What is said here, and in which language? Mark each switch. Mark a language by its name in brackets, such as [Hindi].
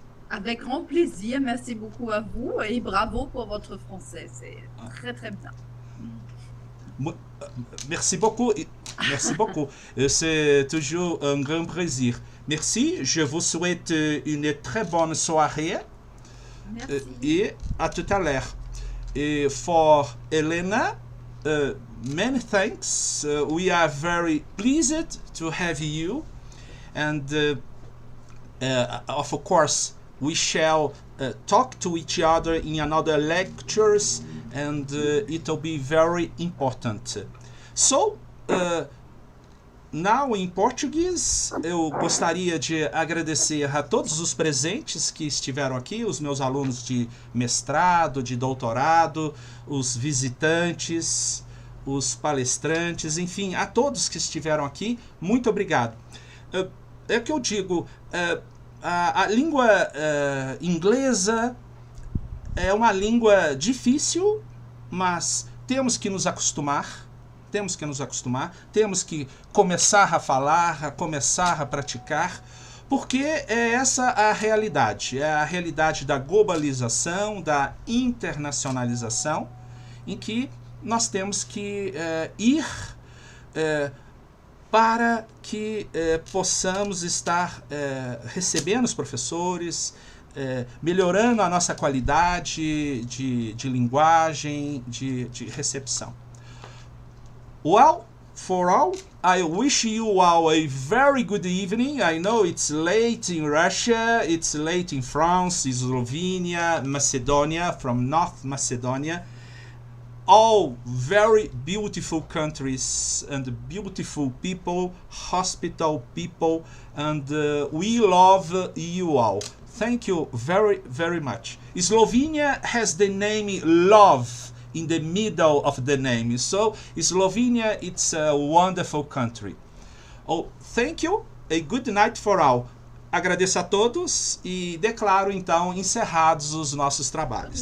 [French] Avec grand plaisir, merci beaucoup à vous et bravo pour votre français, c'est très très bien. Merci beaucoup. Merci beaucoup. C'est toujours un grand plaisir. Merci. Je vous souhaite une très bonne soirée. Merci. Et à tout à l'heure. [English] Et for Elena, many thanks. We are very pleased to have you. And of course, we shall talk to each other in another lectures, and it will be very important. So, now in Portuguese, [Portuguese] eu gostaria de agradecer a todos os presentes que estiveram aqui, os meus alunos de mestrado, de doutorado, os visitantes, os palestrantes, enfim, a todos que estiveram aqui, muito obrigado. É que eu digo, a língua inglesa é uma língua difícil, mas temos que nos acostumar, temos que começar a falar, a começar a praticar, porque é essa a realidade, é a realidade da globalização, da internacionalização, em que nós temos que ir para que possamos estar recebendo os professores, melhorando a nossa qualidade de linguagem, de recepção. [English] Well, for all, I wish you all a very good evening. I know it's late in Russia, it's late in France, Slovenia, Macedonia, from North Macedonia. All very beautiful countries and beautiful people, hospital people, and we love you all. Thank you very, very much. Slovenia has the name love in the middle of the name. So Slovenia, it's a wonderful country. Oh, thank you. A good night for all. [Portuguese] Agradeço a todos e declaro então encerrados os nossos trabalhos.